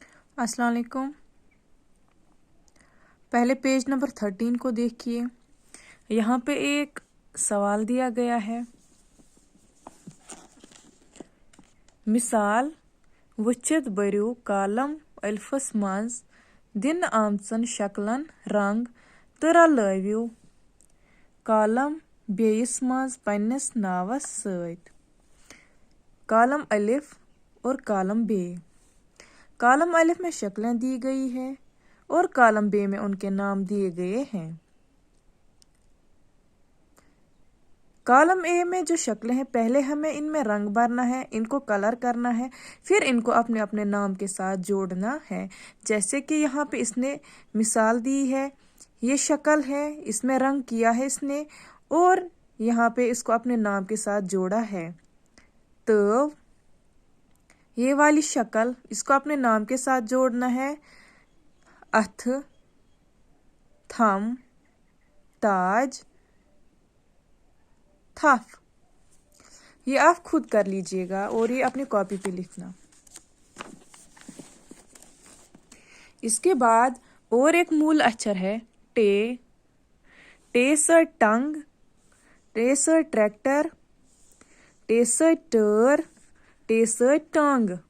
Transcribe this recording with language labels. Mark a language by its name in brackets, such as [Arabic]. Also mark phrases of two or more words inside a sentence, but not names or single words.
[Arabic] السلام عليكم. [Hindi] पहले पेज नंबर 13 को देखिए। यहाँ पे एक सवाल दिया गया है। [Kashmiri] मिसाल वुचित बरियो कालम अल्फस मंज दिन आमचन शक्लन रंग तो रलवियो कालम बेयस मंज पन्नस नावस सत। [Hindi] कालम अलिफ और कालम बे। कालम अलिफ में शक्लें दी गई है और कालम बे में उनके नाम दिए गए हैं। कॉलम ए में जो शक्लें हैं, पहले हमें इनमें रंग भरना है, इनको कलर करना है, फिर इनको अपने अपने नाम के साथ जोड़ना है। जैसे कि यहाँ पे इसने मिसाल दी है, ये शक्ल है, इसमें रंग किया है इसने और यहाँ पे इसको अपने नाम के साथ जोड़ा है। तो ये वाली शक्ल, इसको अपने नाम के साथ जोड़ना है। [Kashmiri] अथ, थम, ताज, थफ। [Hindi] ये आप खुद कर लीजिएगा और ये अपनी कॉपी पे लिखना। इसके बाद और एक मूल अक्षर है टे। टे से टंग, टे से ट्रैक्टर, टे से टर, टे से टंग।